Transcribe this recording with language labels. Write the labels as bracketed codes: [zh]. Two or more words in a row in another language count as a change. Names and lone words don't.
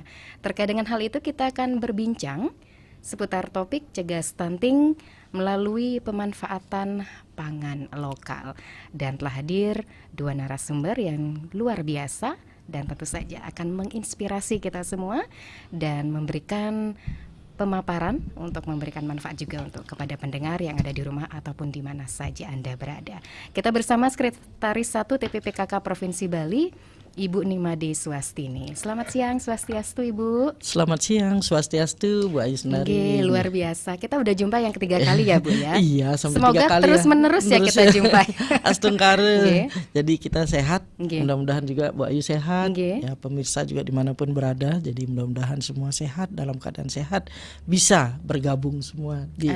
[id] Terkait dengan hal itu kita akan berbincang seputar topik cegah stunting melalui pemanfaatan pangan lokal, dan telah hadir 2 narasumber yang luar biasa dan tentu saja akan menginspirasi kita semua dan memberikan pemaparan untuk memberikan manfaat juga untuk kepada pendengar yang ada di rumah ataupun di mana saja Anda berada. Kita bersama Sekretaris 1 TPPKK Provinsi Bali, Ibu Nimade Swastini. Selamat siang, Swastiastu Ibu. Selamat siang, Swastiastu Bu Ayu Sendari. Luar biasa. Kita udah jumpa yang ketiga kali ya Bu ya. Iya, sampai semoga 3 kali terus ya. menerus ya kita jumpa. Astungkare. Jadi kita sehat. Mudah-mudahan juga Bu Ayu sehat. Ya, pemirsa juga dimanapun berada. Jadi mudah-mudahan semua sehat, dalam keadaan sehat, bisa bergabung semua di